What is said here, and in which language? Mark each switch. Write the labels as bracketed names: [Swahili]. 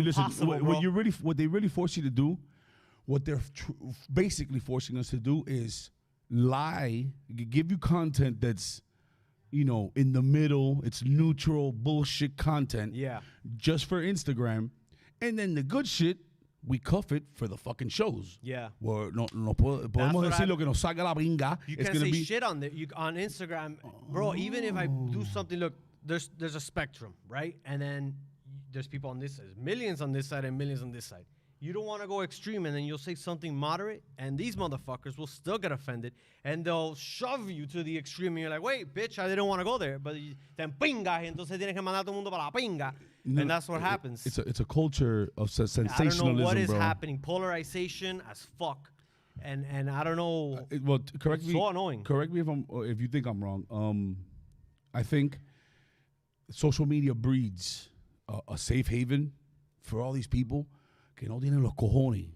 [English] Listen, what they really force you to do, what they're basically forcing us to do is lie, give you content that's, in the middle. It's neutral bullshit content. Yeah. Just for Instagram. And then the good shit, we cuff it for the fucking shows. Yeah. [Spanish] Well, no podemos decir lo que nos salga la pinga. [English] You can't say shit on on Instagram. Bro, even if I do something, look, there's a spectrum, right? And then there's people on this side. There's millions on this side and millions on this side. You don't want to go extreme, and then you'll say something moderate, and these motherfuckers will still get offended, and they'll shove you to the extreme, and you're like, wait, bitch, I didn't want to go there. [Spanish] But then pinga, entonces tienes que mandar todo el mundo para la pinga. [English] And that's what happens. It's a culture of sensationalism, I don't know what is bro. happening. Polarization as fuck. And I don't know. Correct me. So annoying. Correct me if you think I'm wrong. I think social media breeds a safe haven for all these people [Spanish] que no tienen los cojones.